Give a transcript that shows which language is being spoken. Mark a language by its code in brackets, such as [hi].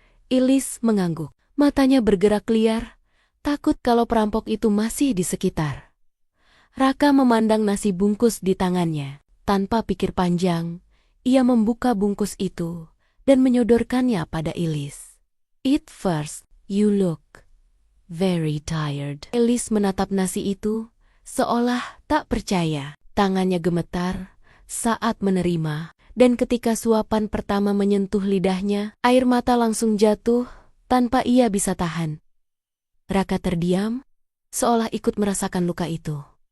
[id] Elise mengangguk. Matanya bergerak liar, takut kalau perampok itu masih di sekitar. Raka memandang nasi bungkus di tangannya. Tanpa pikir panjang, ia membuka bungkus itu dan menyodorkannya pada Elise. [en] "Eat first, you look very tired." [id] Elise menatap nasi itu seolah tak percaya. Tangannya gemetar saat menerima, dan ketika suapan pertama menyentuh lidahnya, air mata langsung jatuh tanpa ia bisa tahan. Raka terdiam, seolah ikut merasakan luka itu.